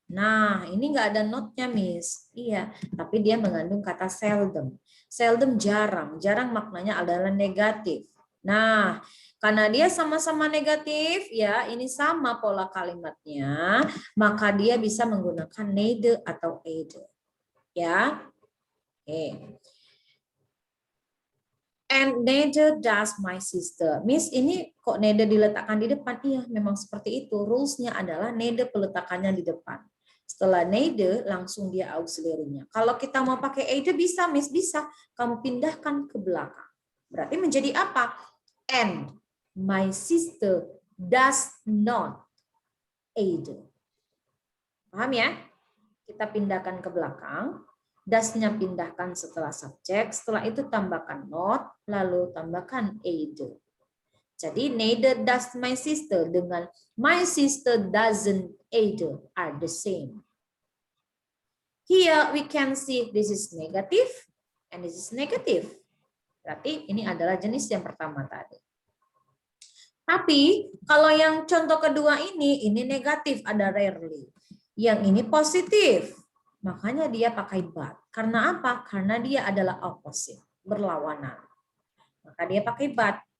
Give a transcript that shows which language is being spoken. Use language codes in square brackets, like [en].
[id] Nah, ini nggak ada notnya, Miss. Iya, tapi dia mengandung kata seldom. Seldom jarang. Jarang maknanya adalah negatif. Nah, karena dia sama-sama negatif, ya ini sama pola kalimatnya, maka dia bisa menggunakan neither atau either. Ya, oke. [en] And neither does my sister. [id] Miss, ini kok neither diletakkan di depan? Iya, memang seperti itu. Rules-nya adalah neither peletakannya di depan. Setelah neither, langsung dia auxiliary-nya. Kalau kita mau pakai either bisa, Miss, bisa. Kamu pindahkan ke belakang. Berarti menjadi apa? [en] And my sister does not either. [id] Paham ya? Kita pindahkan ke belakang. Das-nya pindahkan setelah subjek, setelah itu tambahkan not, lalu tambahkan either. Jadi [en] neither does my sister [id] dengan [en] my sister doesn't either are the same. Here we can see this is negative and this is negative. [id] Berarti ini adalah jenis yang pertama tadi. Tapi kalau yang contoh kedua ini negatif, ada rarely. Yang ini positif. Makanya dia pakai but. Karena apa? Karena dia adalah opposite, berlawanan. Maka dia pakai but.